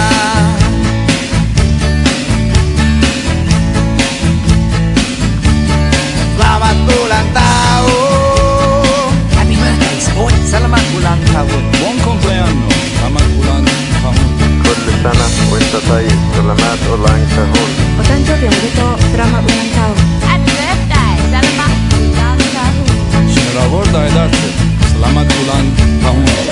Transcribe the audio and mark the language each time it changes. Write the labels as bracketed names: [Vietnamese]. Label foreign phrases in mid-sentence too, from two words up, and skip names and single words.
[Indonesian] Selamat ulang tahun, [English] Happy birthday, sport. [Indonesian] selamat ulang tahun. [Italian] Buon compleanno, [Indonesian] selamat ulang tahun. [Arabic] كل سنة وانت طيب [Indonesian] selamat ulang tahun [Japanese] お誕生日おめでとう。 [Indonesian] Selamat ulang tahun. [English] Happy birthday, [Indonesian] selamat ulang tahun. Şeravorda ederse, selamat ulang tahun.